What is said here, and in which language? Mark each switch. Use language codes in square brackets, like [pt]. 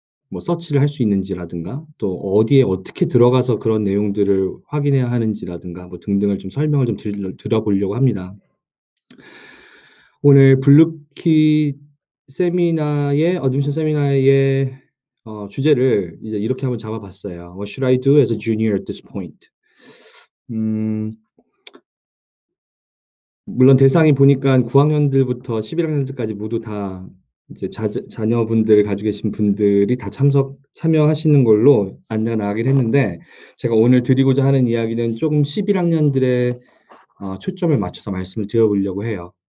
[ko] 뭐 서치를 할 수 있는지라든가, 또 어디에 어떻게 들어가서 그런 내용들을 확인해야 하는지라든가 뭐 등등을 좀 설명을 좀 드려 보려고 합니다. 오늘 블루키 세미나의 어드미션 세미나의 주제를 이제 이렇게 한번 잡아 봤어요. [en] "What should I do as a junior at this point?" [ko] 음 물론 대상이 보니깐 9 학년들부터 11 학년들까지 모두 다 이제 자녀분들 가지고 계신 분들이 다 참여하시는 걸로 안내가 나가긴 했는데, 제가 오늘 드리고자 하는 이야기는 쪼금 11 학년들의 초점을 맞춰서 말씀을 드려 보려고 해요.